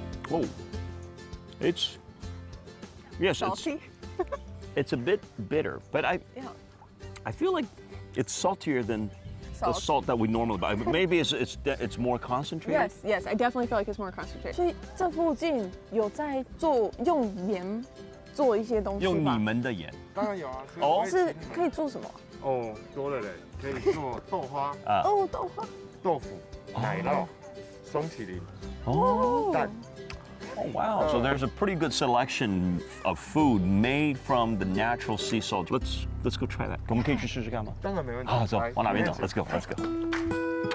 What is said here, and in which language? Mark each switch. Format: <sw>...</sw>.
<en>Oh, it's salty. It's a bit bitter, but I feel like it's saltier than salt. The salt that we normally buy. But maybe it's more concentrated. Yes, I definitely feel like it's more concentrated.</en> <zh>所以这附近有在做用盐做一些东西吧？用你们的盐。当然有啊。哦。是可以做什么？哦，多了嘞，可以做豆花啊。哦，豆花。豆腐、奶酪、松麒麟、蛋。</zh> <en>Oh wow! So there's a pretty good selection of food made from the natural sea salt. Let's go try that.</en> <zh>我们可以去试试看吗？当然没问题。好，走，往哪边走 ？</zh> <en>Let's go.</en>